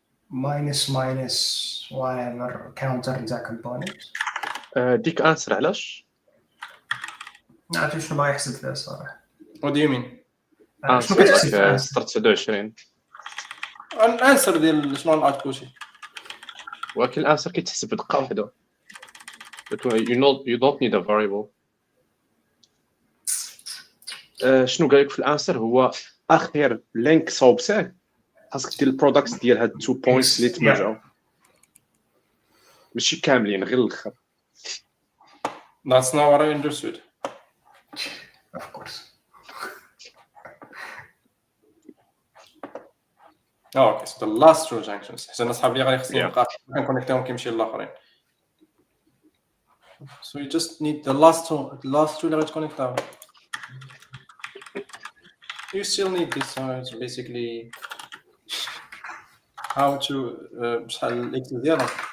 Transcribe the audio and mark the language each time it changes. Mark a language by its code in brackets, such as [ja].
[en] minus whatever counter the component. [ar] ديك انسر علاش؟ ما عرفت شنو باغي يحسب فيها الصراحه. [en] What do you mean? [ar] شنو كتحسب فيها؟ 29 الانسر ديال شنو الاوتبوت. ولكن الانسر كيتحسب بدقه واحده. [en] You don't need a variable. [ar] شنو قال لك في الانسر هو اخر لينك صوبته خاصك دير البرودكت ديال هاد 2 بوينتس اللي تمرجعوا ماشي كاملين غير الاخر. [en] That's not what I understood. Of course. Okay, so the last two junctions. [ar] حسن اصحاب اللي غادي خصني نبقى كنكونيكتيهم كيمشي للاخرين. [en] So you just need the last two [ar] اللي غتكونيكتاو. [en] You still need this, so it's basically how to [ar] شحال الاكس ديالها.